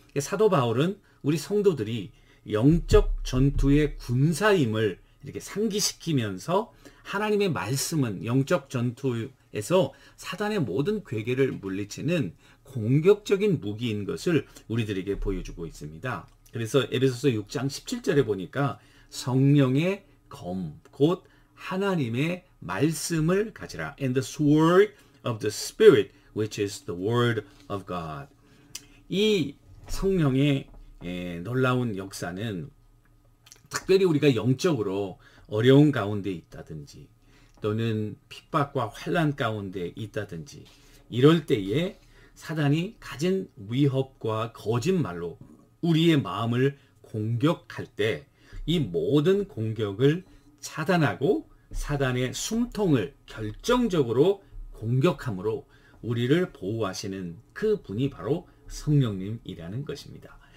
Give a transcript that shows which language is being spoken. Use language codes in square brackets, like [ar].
[ko] 사도 바울은 우리 성도들이 영적 전투의 군사임을 이렇게 상기시키면서 하나님의 말씀은 영적 전투에서 사단의 모든 괴계를 물리치는 공격적인 무기인 것을 우리들에게 보여주고 있습니다. 그래서 에베소서 6장 17절에 보니까 성령의 검, 곧 하나님의 말씀을 가지라. [en] And the sword of the Spirit, which is the word of God. [ko] 이 성령의 놀라운 역사는 특별히 우리가 영적으로 어려운 가운데 있다든지 또는 핍박과 환난 가운데 있다든지 이럴 때에 사단이 가진 위협과 거짓말로 우리의 마음을 공격할 때 이 모든 공격을 차단하고 사단의 숨통을 결정적으로 공격함으로 우리를 보호하시는 그 분이 바로 성령님이라는 것입니다.